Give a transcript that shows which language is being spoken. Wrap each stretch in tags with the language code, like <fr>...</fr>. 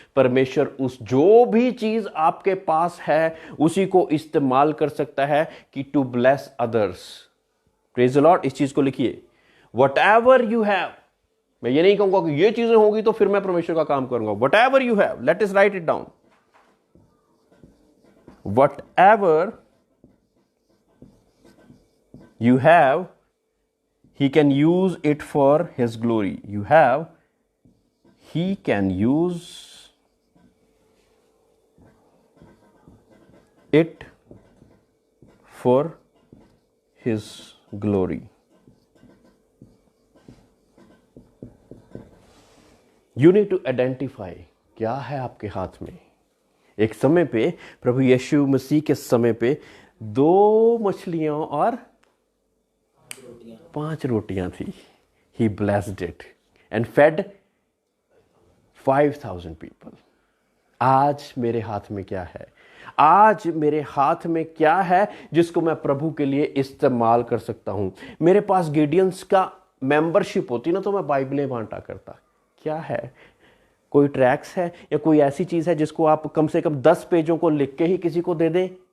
<hi>परमेश्वर उस जो भी चीज आपके पास है उसी को इस्तेमाल कर सकता है कि</hi> <en>To bless others. Praise the Lord.</en> <hi>इस चीज को लिखिए,</hi> <en>Whatever you have.</en> <hi>मैं ये नहीं कहूंगा कि ये चीजें होंगी तो फिर मैं परमेश्वर का काम करूंगा।</hi> <en>Whatever you have, let us write it down. Whatever you have, he can use it for his glory. You have, he can use it for his glory. You need to identify</en> <hi>क्या है आपके हाथ में। एक समय पे प्रभु यीशु मसीह के समय पे 2 मछलियां और 5 रोटियां थी।</hi> <en>He blessed it and fed 5,000 people.</en> <hi>आज मेरे हाथ में क्या है? आज मेरे हाथ में क्या है जिसको मैं प्रभु के लिए इस्तेमाल कर सकता हूं? मेरे पास गिडियंस का मेंबरशिप होती ना तो मैं बाइबलें बांटा करता। क्या है? कोई ट्रैक्स है या कोई ऐसी चीज है जिसको आप कम से कम 10 पेजों को लिख के ही किसी को दे दें?</hi>